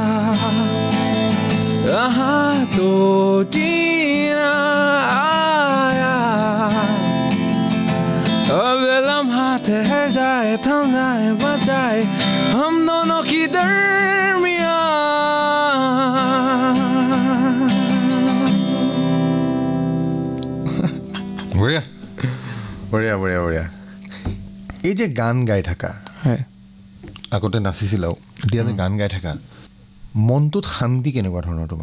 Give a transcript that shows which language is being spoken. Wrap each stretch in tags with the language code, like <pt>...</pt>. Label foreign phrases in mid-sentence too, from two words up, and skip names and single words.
<hi>वहाँ तो जीना आया अब ये लम्हा ठहर जाए थम जाए बच जाए हम दोनों की दरमिया बढ़िया बढ़िया बढ़िया बढ़िया</hi> <as>এই যে গান গাই থাকা আগতে নাচিছিলাও এতিয়া যে গান গাই থাকা মনটোত শান্তি কেনেকুৱা ধৰণৰ তোমাৰ</as>